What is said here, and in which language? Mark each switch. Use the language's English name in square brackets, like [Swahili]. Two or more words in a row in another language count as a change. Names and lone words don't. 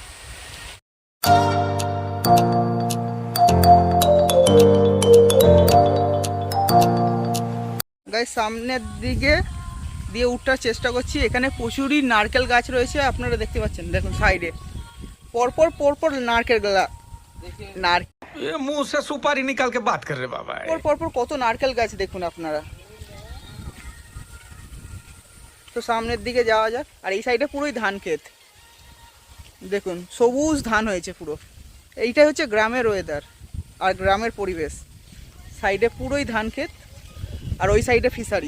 [Bangla] গাইস, সামনের দিকে দিয়ে উঠার চেষ্টা করছি, এখানে প্রচুরই নারকেল গাছ রয়েছে, আপনারা দেখতে পাচ্ছেন। দেখুন সাইডে পরপর পরপর নারকেল গাছ, [Hindi] मुंह से सुपारी निकाल के बात कर रहे बाबा। [Bangla] পরপর কত নারকেল গাছ দেখুন আপনারা। তো সামনের দিকে যাওয়া যাক। আর এই সাইডে পুরোই ধান ক্ষেত, দেখুন সবুজ ধান হয়েছে পুরো। এইটাই হচ্ছে গ্রামের ওয়েদার আর গ্রামের পরিবেশ। সাইডে পুরোই ধান ক্ষেত, আর ওই সাইডে ফিশারি।